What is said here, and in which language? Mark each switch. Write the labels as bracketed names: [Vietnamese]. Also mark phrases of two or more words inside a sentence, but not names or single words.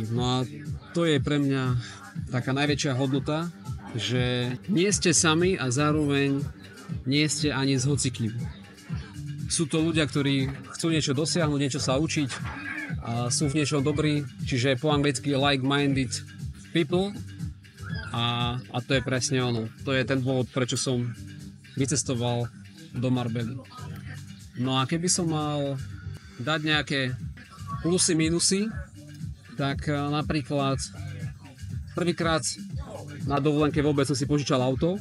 [Slovak] No a to je pre mňa taká najväčšia hodnota, že nie ste sami a zároveň nie ste ani s hocikým. Sú to ľudia, ktorí chcú niečo dosiahnuť, niečo sa učiť a sú v niečom dobrí, čiže po anglicky [English] like-minded people [Slovak] a to je presne ono. To je ten dôvod, prečo som vycestoval do Marbely. No a keby som mal dať nejaké plusy, minusy, tak napríklad prvýkrát na dovolenke vôbec som si požičal auto.